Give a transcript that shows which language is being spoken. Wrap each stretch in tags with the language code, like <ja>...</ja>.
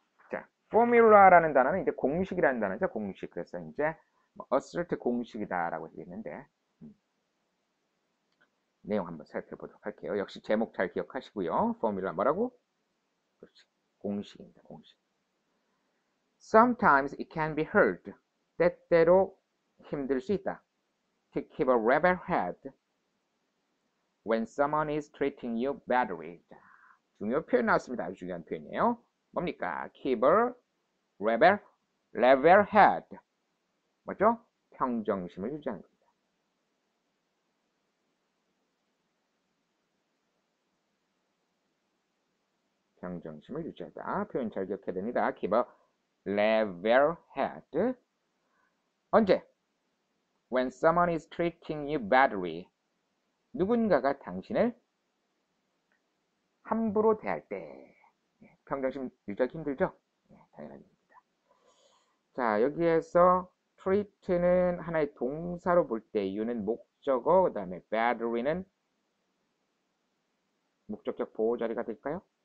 <ko>자, formula라는 단어는 이제 공식이라는 단어죠. 공식. 그래서 이제 assert 공식이다라고 얘기했는데 내용 한번 살펴보도록 할게요. 역시 제목 잘 기억하시고요. formula 뭐라고? 그렇지. 공식입니다. 공식.</ko> <en>Sometimes it can be hard.</en> <ko>때때로 힘들 수 있다.</ko> <en>To keep a level head when someone is treating you badly.</en> <ko>자, 중요 표현 나왔습니다. 아주 중요한 표현이에요. 뭡니까?</ko> <en>Keep a level head.</en> <ko>뭐죠? 평정심을 유지하는 겁니다. 평정심을 유지하다. 표현 잘 기억해야 됩니다.</ko> <en>Keep a level head. 언제? When someone is treating you badly.</en> <ko>누군가가 당신을 함부로 대할 때 평정심 유지하기 힘들죠? 당연한 얘기입니다. 자, 여기에서 treat는 하나의 동사로 볼 때 you는 목적어, 그 다음에 badly는 목적격 보호자리가 될까요?</ko>